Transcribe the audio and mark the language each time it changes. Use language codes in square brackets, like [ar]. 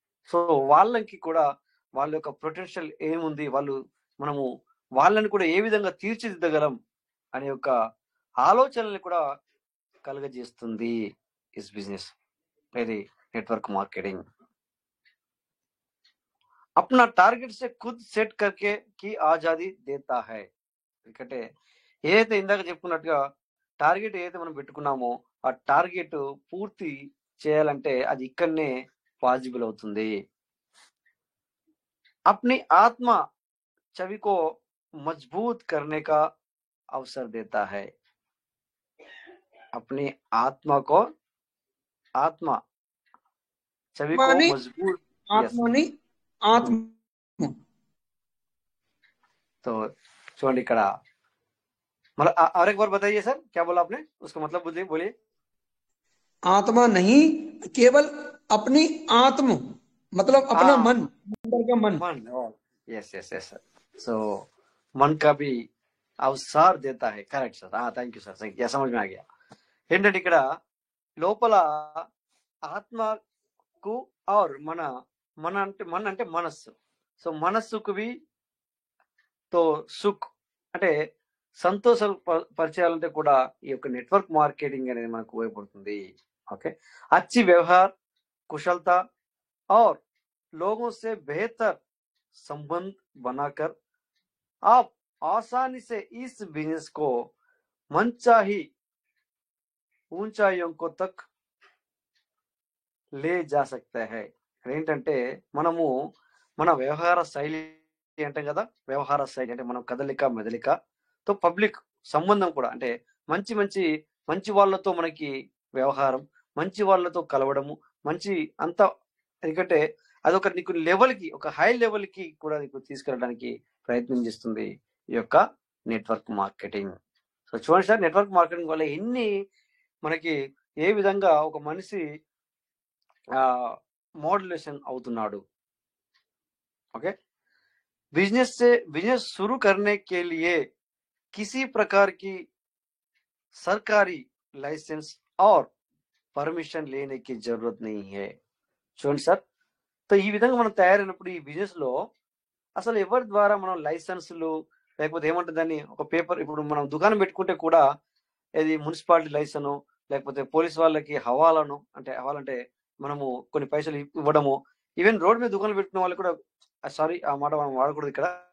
[te] So వాళ్ళకి కూడా వాళ్ళ యొక్క పొటెన్షియల్ ఏముంది, మనము వాళ్ళని కూడా ఏ విధంగా తీర్చిదిద్దగలం అనే ఒక ఆలోచనల్ని కూడా కలుగజేస్తుంది ఇస్ బిజినెస్, ఇది నెట్వర్క్ మార్కెటింగ్. [hi] अपना टारगेट से खुद सेट करके की आजादी देता है. [te] ఎందుకంటే ఏదైతే ఇందాక చెప్పుకున్నట్టుగా టార్గెట్ ఏదైతే మనం పెట్టుకున్నామో ఆ టార్గెట్ పూర్తి చేయాలంటే అది ఇక్కడనే పాసిబుల్ అవుతుంది. [hi] अपनी आत्मा छवि को मजबूत करने का अवसर देता है. अपनी आत्मा छवि को मजबूत, आत्मा. तो [te] చూడండి ఇక్కడ [hi] मतलब और एक बार बताइए सर, क्या बोला आपने, उसका मतलब बोलिए. आत्मा नहीं, केवल अपनी आत्म मतलब अपना मन, अंदर का मन. Yes sir. सो मन का भी अवसर देता है. Correct sir. Thank you sir, यह समझ में आ गया. [te] ఏంటంటే ఇక్కడ లోపల ఆత్మకు और మన అంటే మనస్సు. సో మనస్సుకు తో సుఖ్ అంటే సంతోషం పరిచయాలంటే కూడా ఈ యొక్క నెట్వర్క్ మార్కెటింగ్ అనేది మనకు ఉపయోగపడుతుంది. [hi] ఓకే, अच्छी व्यवहार, कुशलता और लोगों से बेहतर संबंध बनाकर आप आसानी से इस बिजनेस को मनचाही ऊंचाइयों को तक ले जा सकते हैं. [te] ఏంటంటే మనము మన వ్యవహార శైలి అంటాం కదా, వ్యవహార శైలి అంటే మనం కదలిక మెదలికతో పబ్లిక్ సంబంధం కూడా, అంటే మంచి వాళ్ళతో మనకి వ్యవహారం, మంచి వాళ్ళతో కలవడము, మంచి అంతా, ఎందుకంటే అదొక నీకు లెవెల్కి, ఒక హై లెవెల్కి కూడా నీకు తీసుకెళ్ళడానికి ప్రయత్నం చేస్తుంది ఈ యొక్క నెట్వర్క్ మార్కెటింగ్. సో చూడండి సార్, నెట్వర్క్ మార్కెటింగ్ వల్ల ఎన్ని మనకి ఏ విధంగా ఒక మనిషి मॉड्यूलेशन అవుతున్నాడు. [hi] ओके, बिजनेस शुरू करने के लिए किसी प्रकार की सरकारी लाइसेंस और परमिशन लेने की जरूरत नहीं है. [te] చూడండి సార్, तो ఈ విధంగా మనం తయారైనప్పుడు ఈ బిజినెస్ లో అసలు ఎవరి ద్వారా మనం లైసెన్సులు లేకపోతే ఏమంటుంది దాన్ని ఒక పేపర్, ఇప్పుడు మనం దుకాణం పెట్టుకుంటే కూడా ఇది మున్సిపాలిటీ లైసెన్స్ లేకపోతే పోలీస్ వాళ్ళకి హవాలను, అంటే హవాలంటే మనము కొన్ని పైసలు ఇవ్వడము, ఈవెన్ రోడ్ మీద దుకాణాలు పెట్టుకున్న వాళ్ళు కూడా, సారీ ఆ మాట మనం వాడకూడదు ఇక్కడ.